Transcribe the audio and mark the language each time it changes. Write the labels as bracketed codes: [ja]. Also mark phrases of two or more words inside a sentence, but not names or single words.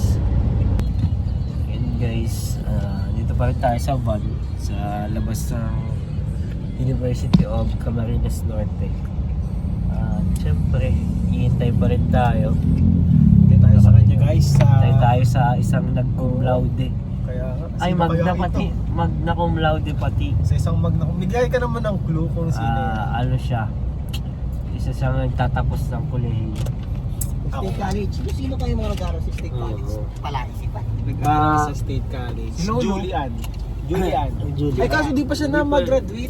[tl] And guys, dito pa rin tayo sa van sa labas ng University of Camarines Norte. Siyempre, hihintay pa rin tayo. Hintay tayo sa kanya guys. Hintay tayo sa isang nag- [la] cum laude. [tl] Kaya nga. Ay, sino magna kaya pati. ito? [la] Magna cum laude [tl] pati. Sa isang magna. Bigay ka naman ng clue kung sino yan. Ano siya? Isa siyang nagtatapos ng kolehiyo. State College. Sino kayo mga nag-aaral sa State College? Oo. Palaisipan. Nag-aaral sa State College. Sino, no? Julian. Julian. Ay kaso di pa siya na mag-graduate.